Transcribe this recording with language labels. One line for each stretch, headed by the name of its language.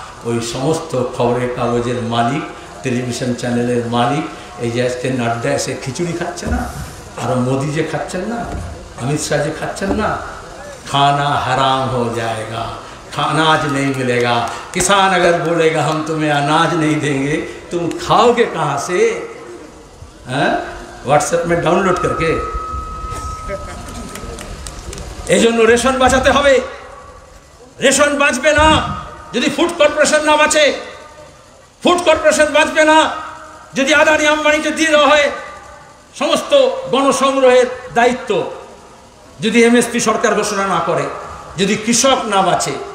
Bangla: ওই সমস্ত খবরের কাগজের মালিক, টেলিভিশন চ্যানেলের মালিক, এই যে আজকে নাড্ডা এসে খিচুড়ি খাচ্ছে না, আর মোদি যে খাচ্ছেন না, अमित शाह जी खाচ্ছেন না,
Hindi: खाना हराम हो जाएगा, अनाज नहीं मिलेगा, किसान अगर बोलेगा हम तुम्हें अनाज नहीं देंगे, तुम खाओगे कहाँ से? व्हाट्सएप में डाउनलोड करके।
Bangla: এই জন্য রেশন বাঁচাতে হবে। রেশন বাঁচবে না যদি ফুড কর্পোরেশন না বাঁচে, ফুড কর্পোরেশন বাঁচবে না যদি আদানি আম্বানিকে দিয়ে দেওয়া হয় সমস্ত গণসংগ্রহের দায়িত্ব, যদি এমএসপি সরকার ঘোষণা না করে, যদি কৃষক না বাঁচে।